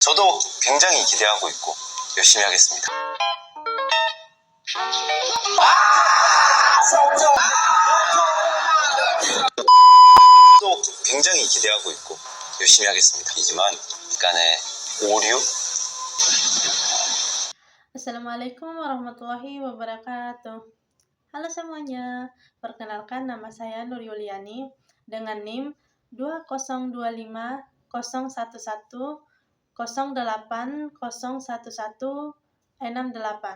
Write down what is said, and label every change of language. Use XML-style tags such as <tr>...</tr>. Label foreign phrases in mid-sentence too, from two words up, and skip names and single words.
<ko>저도 굉장히 기대하고 있고 열심히 하겠습니다. 저도 굉장히 기대하고 있고 열심히 하겠습니다. 하지만 약간의 오류?</ko> <ar>السلام عليكم ورحمة الله وبركاته.</ar> <id>Halo semuanya, perkenalkan nama saya Nur Yuliani dengan NIM 202501108011168.</id>